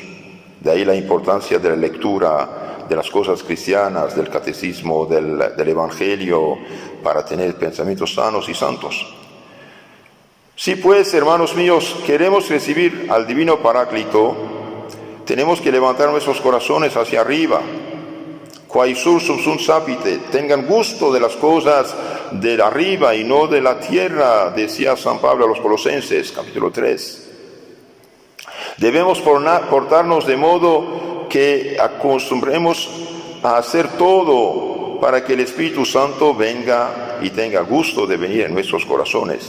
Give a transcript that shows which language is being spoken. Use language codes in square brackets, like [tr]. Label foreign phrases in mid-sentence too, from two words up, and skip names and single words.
[es] De ahí la importancia de la lectura de las cosas cristianas, del catecismo, del Evangelio, para tener pensamientos sanos y santos. Si pues, hermanos míos, queremos recibir al Divino Paráclito, tenemos que levantar nuestros corazones hacia arriba. [la] Quae sursum sunt sapite, [es] tengan gusto de las cosas de arriba y no de la tierra, decía San Pablo a los Colosenses, capítulo 3. Debemos portarnos de modo que acostumbremos a hacer todo para que el Espíritu Santo venga y tenga gusto de venir en nuestros corazones.